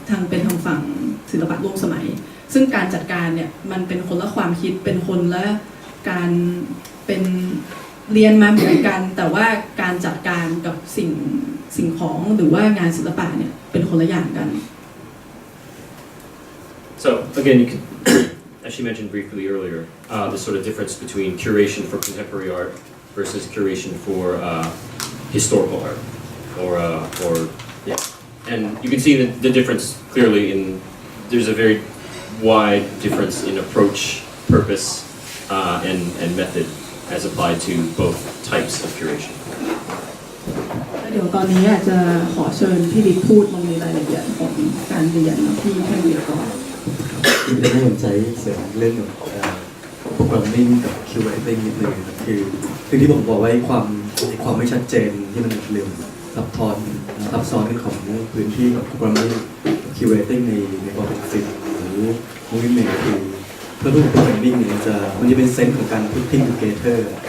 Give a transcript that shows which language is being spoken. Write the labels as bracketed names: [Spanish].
[Thai] เป็นทางฝั่งศิลปะร่วมสมัยซึ่งการจัดการเนี่ยมันเป็นคนละความคิดเป็นคนละการเป็นเรียนมาเหมือนกันแต่ว่าการจัดการกับสิ่งของหรือว่างานศิลปะเนี่ยเป็นคนละอย่างกัน [English] So again, you can, as she mentioned briefly earlier, the sort of difference between curation for contemporary art versus curation for historical art, or yeah, and you can see the difference clearly in there's a very wide difference in approach, purpose, and method as applied to both types of curation. [Thai] เดี๋ยวตอนนี้อาจจะขอเชิญพี่บิ๊กพูดลงในรายละเอียดของการเรียนที่ท่านเรียนก่อน ที่จะให้ผมใช้เสริมเรื่องของโปรแกรมมิ่งกับ curating นิดนึงคือที่ผมบอกไว้ความไม่ชัดเจนที่มันเรื่องซับซ้อนกันของพื้นที่กับโปรแกรมมิ่ง curating ในความเป็นฟิล์มหรือ movement คือเพื่อโปรแกรมมิ่งเนี่ยมันจะเป็นเซนส์ของการ [English] putting together